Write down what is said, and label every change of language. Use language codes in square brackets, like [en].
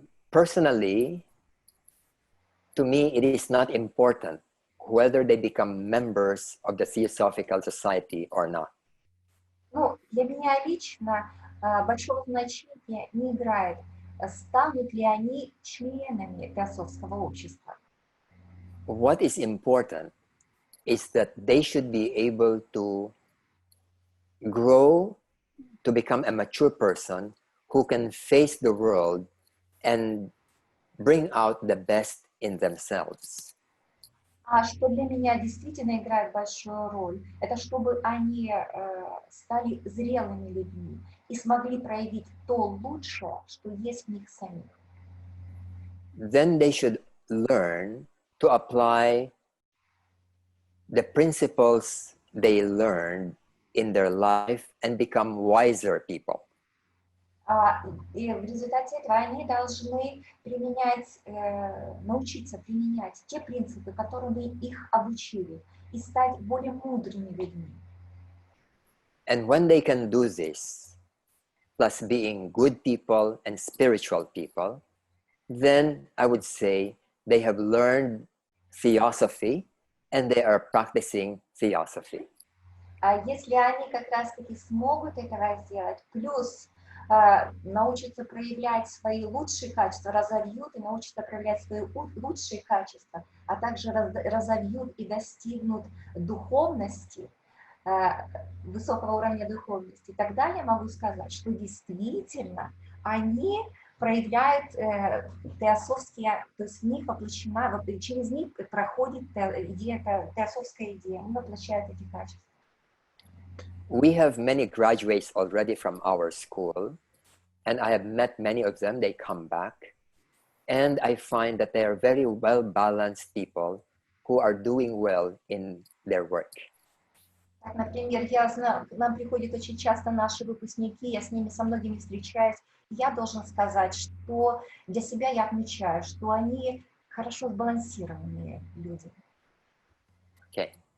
[en] Personally, to me, it is not important whether they become members of the Theosophical Society or not. [ru] Ну, для меня лично большого значения не играет, станут ли они членами теософского общества. [en] What is important is that they should be able to grow to become a mature person who can face the world and bring out the best in themselves. [ru] А что для меня действительно играет большую роль, это чтобы они стали зрелыми людьми и смогли проявить то лучшее, что есть в них самих. [en] Then they should learn to apply the principles they learned in their life and become wiser people. [ru] И в результате этого они должны применять, научиться применять те принципы, которыми их обучили, и стать более мудрыми людьми. [en] And when they can do this, plus being good people and spiritual people, then I would say they have learned theosophy and they are practicing theosophy. [ru] А если они как раз-таки смогут этого сделать, плюс научатся проявлять свои лучшие качества, разовьют и научатся проявлять свои лучшие качества, а также разовьют и достигнут духовности, высокого уровня духовности, тогда я могу сказать, что действительно они проявляют теософские, то есть в них воплощена, через них проходит идея, теософская идея, они воплощают эти качества. [en] We have many graduates already from our school, and I have met many of them. They come back, and I find that they are very well-balanced people who are doing well in their work. [ru] Так, например, я знаю, к нам приходят очень часто наши выпускники, я с ними со многими встречаюсь. Я должен сказать, что для себя я отмечаю, что они хорошо сбалансированные люди. [en] Okay.